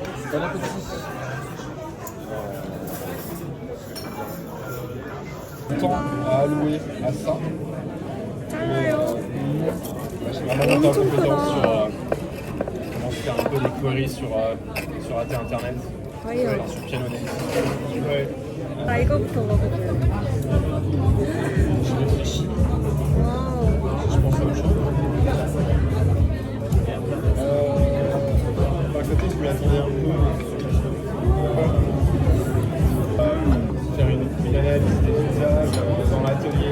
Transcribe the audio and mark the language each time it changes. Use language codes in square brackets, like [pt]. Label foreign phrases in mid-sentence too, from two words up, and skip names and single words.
[fr] Bon appétit. Temps à allouer à ça. J'ai vraiment monté en compétence sur comment faire un peu des queries sur internet. Sur Pianonet. Ouais. [ko] 나 이거부터 먹어볼래. [fr] Je réfléchis. 와우. Je pense à autre chose. À côté, je m'y attendais un peu. Faire une analyse des usages dans l'atelier.